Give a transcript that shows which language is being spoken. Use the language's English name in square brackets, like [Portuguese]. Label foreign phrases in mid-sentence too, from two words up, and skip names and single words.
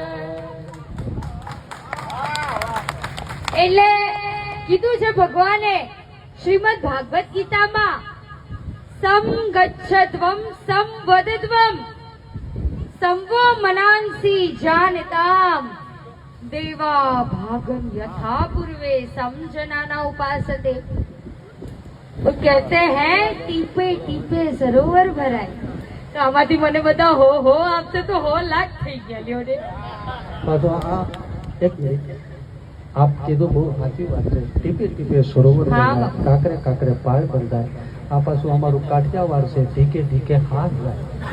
[Gujarati] એટલે કીધું છે ભગવાને શ્રીમદ ભાગવત ગીતામાં [Sanskrit] સમ ગચ્છત્વમ સમ વદત્વમ સંવો મનાંસી જાનતામ દેવા ભાગમ यथा पूर्वे समझनाना उपासते. [Hindi] वो कहते हैं [Gujarati] ટીપે ટીપે સરોવર ભરાય. તો આમાંથી મને બધા હો આપશે તો હો લાખ થઈ ગયા લ્યો ને. તો આ એક મિનિટ આપ કીધું બહુ સાચી વાત છે. ટીપે ટીપે સરોવર હા, બંધાય, કાંકરે કાંકરે પાળ બંધાય. આ પાછું અમારું કાઠિયાવાડ છે ધીકે ધીકે હાથ જાય.